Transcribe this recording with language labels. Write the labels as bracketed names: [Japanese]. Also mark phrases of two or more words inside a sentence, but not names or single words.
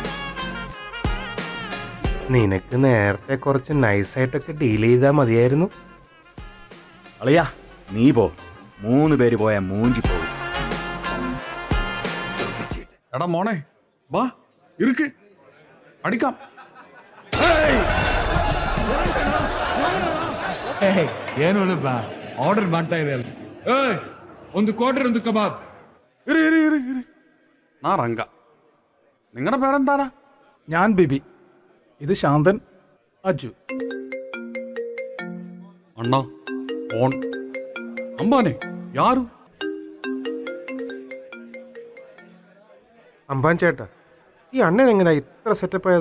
[Malayalam] നിനക്ക് നേരത്തെ കുറച്ച് നൈസായിട്ടൊക്കെ ഡീൽ ചെയ്താൽ മതിയായിരുന്നു. അളിയാ, നീ പോ, 3 പേര് പോയാ മൂഞ്ചി പോകും. എടാ മോനെ, വാ ഇരിക്ക്, അടിക്കാം. [Kannada] ಆರ್ಡರ್ ಮಾಡ್ತಾ ಇದೆ. ಒಂದು ಕ್ವಾರ್ಟರ್, ಒಂದು ಕಬಾಬ್. [Malayalam] ഇരി. നാറങ്ക. നിങ്ങളുടെ പേരെന്താടാ? ഞാൻ ബിബി, ഇത് ശാന്തൻ, അജു. അണ്ണാ ഓൺ അമ്പാനെ യാരു? അമ്പാൻ ചേട്ടാ, ഈ അണ്ണൻ എങ്ങനെയാ ഇത്ര സെറ്റപ്പ് ആയത്?